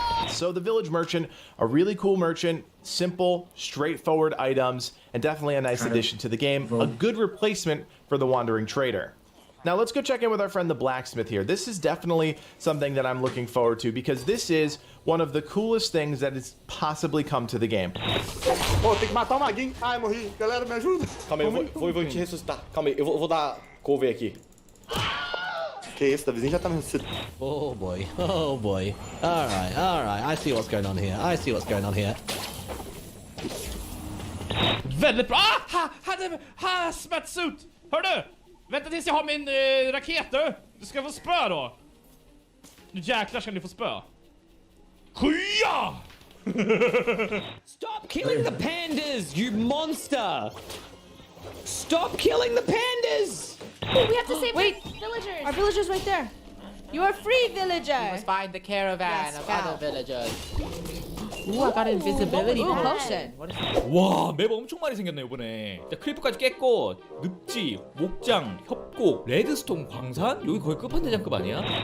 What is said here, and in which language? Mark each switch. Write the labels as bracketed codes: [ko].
[en] So the Village Merchant, a really cool merchant, simple, straightforward items, and definitely a nice addition to the game. A good replacement for the Wandering Trader. Now let's go check in with our friend the Blacksmith here. This is definitely something that I'm looking forward to because this is one of the coolest things that has possibly come to the game. [pt] Pô, tem que matar o maguinho. Ai, morri. Galera, me ajuda. Calma aí, eu vou te ressuscitar. Calma aí, eu vou dar cover aqui. Que isso, Davizinho já tá me ressuscitando. [en] Oh boy, oh boy. Alright, I see what's going on here. I see what's going on here. [sv] Väldigt bra! Ah! [en] Hazmat suit! [sv] Hör du? Vänta tills jag har min raket du! Du ska få spö då! Nu jäklar ska ni få spö. Skya! [en] Stop killing the pandas, you monster! Stop killing the pandas! Oh, we have to save villagers. Our villagers right there. You are free, villager. We must find the caravan Yes, of wow. other villagers. Ooh, I got invisibility Ooh, potion. What is that? [ko] 와, 맵 엄청 많이 생겼네 이번에. 자, 크리퍼까지 깼고 늪지, 목장, 협곡, 레드스톤 광산? 여기 거의 끝판대장급 아니야?